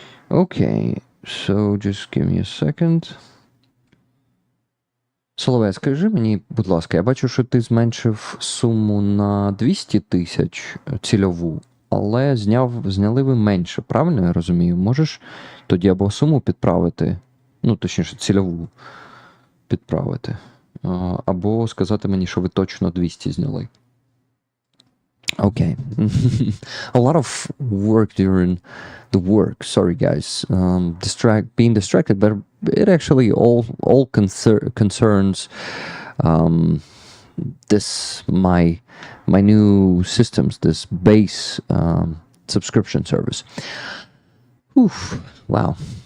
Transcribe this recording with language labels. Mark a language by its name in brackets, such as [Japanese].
[English] Okay, so just give me a second. [Ukrainian] Соловей, скажи мені, будь ласка, я бачу, що ти зменшив суму на 200 тисяч цільову, але зняли ви менше, правильно я розумію? Можеш тоді або суму підправити, ну, точніше, цільову підправити, або сказати мені, що ви точно 200 зняли. [English] Okay. A lot of work during the work. Sorry, guys. Being distracted, but it actually all concerns this my new systems, this base subscription service. Oof, wow.